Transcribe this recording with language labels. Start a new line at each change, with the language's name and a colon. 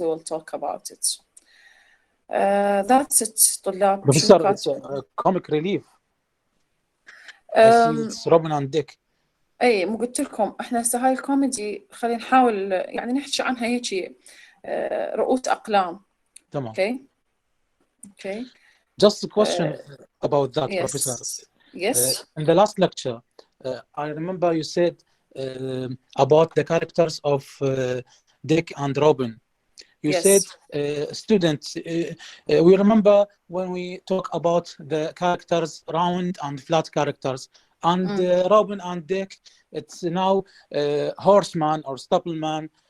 English: We will talk about it. That's it,
Arabic: طلاب.
English: Professor, it's a comic relief. I see it's Robin and Dick.
Arabic: اي مو قلت لكم احنا هسه هاي الكوميدي خلينا نحاول يعني نحكي عنها هيك رؤوس اقلام. تمام.
English: Okay. Just a question about that, yes. Professor. Yes. In the last lecture, I remember you said about the characters of Dick and Robin. You yes. said students, we remember when we talk about the characters, round and flat characters, and Robin and Dick, it's now horseman or stableman.